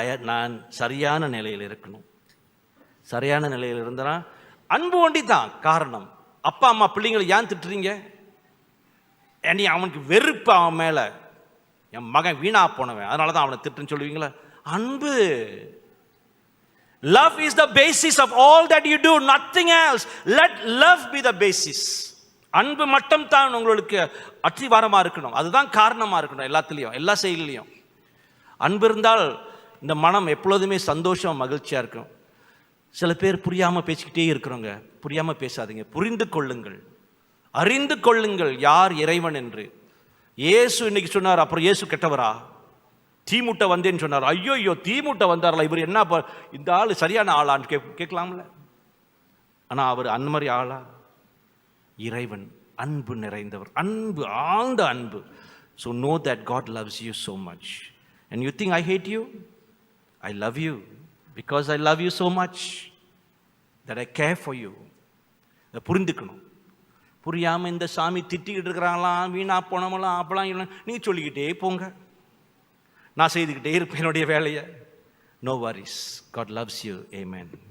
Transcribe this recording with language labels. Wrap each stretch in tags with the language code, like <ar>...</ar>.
<ta>நான் சரியான நிலையில் இருக்கணும். சரியான நிலையில் இருந்தனா அன்பு ஒண்டி தான் காரணம். அப்பா அம்மா பிள்ளைங்களை ஏன் திட்டுறீங்க? நீ அவனுக்கு வெறுப்பு அவன் மேல, என் மகன் வீணா போனவன் அதனால தான் அவனை திட்டுன்னு சொல்லுவீங்களா? அன்பு.</ta> <en>Love is the basis of all that you do, nothing else. Let love be the basis.</en> <ta>அன்பு மட்டும் தான் உங்களுக்கு அத்திவாரமா இருக்கணும். அதுதான் காரணமா இருக்கணும் எல்லாத்துலேயும், எல்லா செயலிலையும். அன்பு இருந்தால் இந்த மனம் எப்பொழுதுமே சந்தோஷம் மகிழ்ச்சியா இருக்கும். சில பேர் புரியாம பேசிக்கிட்டே இருக்கிறவங்க, புரியாம பேசாதீங்க, புரிந்து கொள்ளுங்கள், அறிந்து கொள்ளுங்கள் யார் இறைவன் என்று. இயேசு இன்னைக்கு சொன்னார், அப்புறம் இயேசு கெட்டவரா? தீமுட்ட வந்தேன்னு சொன்னார். ஐயோ தீமுட்ட வந்தார்ல, இவர் என்ன இந்த ஆள் சரியான ஆளான்னு கேட்கலாம்ல. ஆனா அவர் அந்த மாதிரி ஆளா? இறைவன் அன்பு நிறைந்தவர், அன்பு, ஆழ்ந்த அன்பு.</ta> <en>So know that God loves you so much. And you think I hate you? I love you because I love you so much that I care for you.</en> <ta>புரிந்துக்கணும். புரியாம இந்த சாமி திட்டிக்கிட்டு இருக்கிறாங்களாம், வீணா போனவங்களாம், அப்பெல்லாம் நீங்க சொல்லிக்கிட்டே போங்க, நான் செய்துக்கிட்டே இருப்பேன் என்னுடைய வேலையை.</ta> <en>No worries. God loves you. Amen.</en>